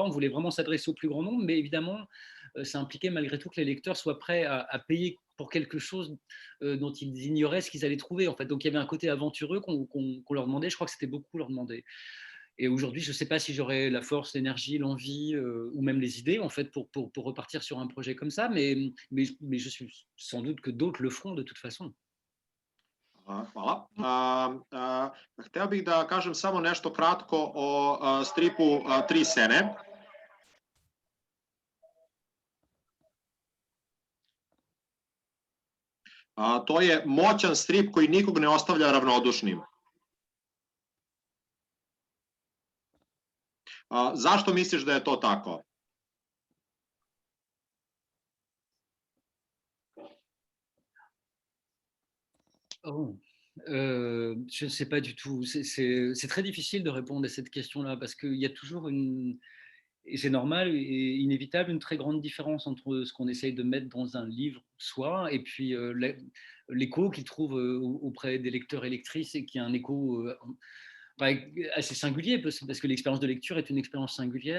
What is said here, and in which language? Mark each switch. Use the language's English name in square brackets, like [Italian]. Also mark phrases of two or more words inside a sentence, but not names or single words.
[French] On voulait vraiment s'adresser au plus grand nombre, mais évidemment, ça impliquait malgré tout que les lecteurs soient prêts à payer pour quelque chose dont ils ignoraient ce qu'ils allaient trouver. En fait. Donc il y avait un côté aventureux qu'on leur demandait. Je crois que c'était beaucoup leur demander. Et aujourd'hui, je ne sais pas si j'aurais la force, l'énergie, l'envie ou même les idées en fait, pour repartir sur un projet comme ça, mais je suis sans doute que d'autres le feront de toute façon. [Serbian] Hvala. Hteo bih da kažem samo nešto kratko o stripu Tri Sene. To je moćan strip koji nikog ne ostavlja ravnodušnim. Zašto misliš da je to tako? [French] Je ne sais pas du tout. C'est très difficile de répondre à cette question-là, parce qu'il y a toujours et c'est normal et inévitable, une très grande différence entre ce qu'on essaye de mettre dans un livre, soit, et puis l'écho qu'il trouve auprès des lecteurs et lectrices, et qui a un écho assez singulier, parce que l'expérience de lecture est une expérience singulière.